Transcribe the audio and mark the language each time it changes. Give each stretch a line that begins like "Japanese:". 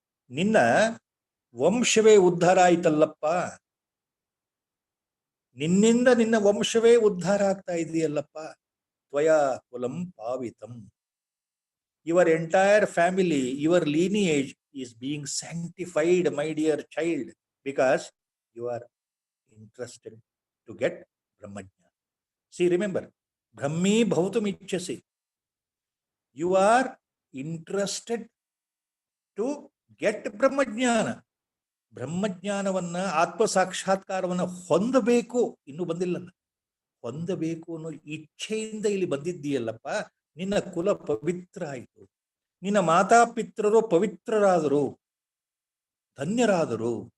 Kannada: ನಿನ್ನ ವಂಶವೇ ಉದ್ಧಾರ ಆಯ್ತಲ್ಲಪ್ಪ, ನಿನ್ನಿಂದ ನಿನ್ನ ವಂಶವೇ ಉದ್ಧಾರ ಆಗ್ತಾ ಇದೆಯಲ್ಲಪ್ಪ.
Sanskrit: ತ್ವಯಾ ಕುಲಂ ಪಾವಿತಂ.
English: Your entire family, your lineage is being sanctified, my dear child, because you are interested to get Brahmajnana. See, remember,
Sanskrit: Brahmi bhavatum ichhasi.
English: You are interested to get Brahmajnana.
Kannada: ಬ್ರಹ್ಮಜ್ಞಾನವನ್ನ, ಆತ್ಮ ಸಾಕ್ಷಾತ್ಕಾರವನ್ನ ಹೊಂದಬೇಕು. ಇನ್ನೂ ಬಂದಿಲ್ಲ, ಹೊಂದಬೇಕು ಅನ್ನೋ ಇಚ್ಛೆಯಿಂದ ಇಲ್ಲಿ ಬಂದಿದ್ದೀಯಲ್ಲಪ್ಪ, ನಿನ್ನ ಕುಲ ಪವಿತ್ರ ಆಯಿತು, ನಿನ್ನ ಮಾತಾಪಿತೃರು ಪವಿತ್ರರಾದರು, ಧನ್ಯರಾದರು.